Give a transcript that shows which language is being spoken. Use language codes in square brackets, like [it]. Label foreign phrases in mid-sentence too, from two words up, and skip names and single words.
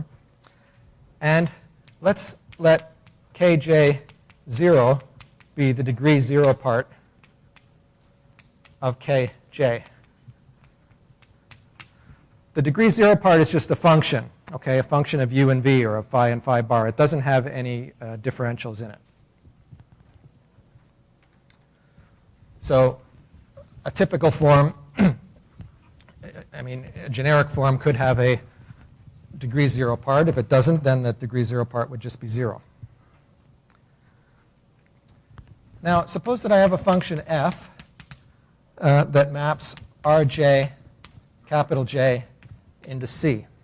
[en] And let's let kj0 be the degree 0 part of kj. The degree 0 part is just a function, okay, a function of u and v, or of phi and phi bar. It doesn't have any differentials in it. So a typical form, I mean, a generic form could have a degree 0 part. If it doesn't, then the degree 0 part would just be 0. Now, suppose that I have a function f that maps Rj, capital J, into C.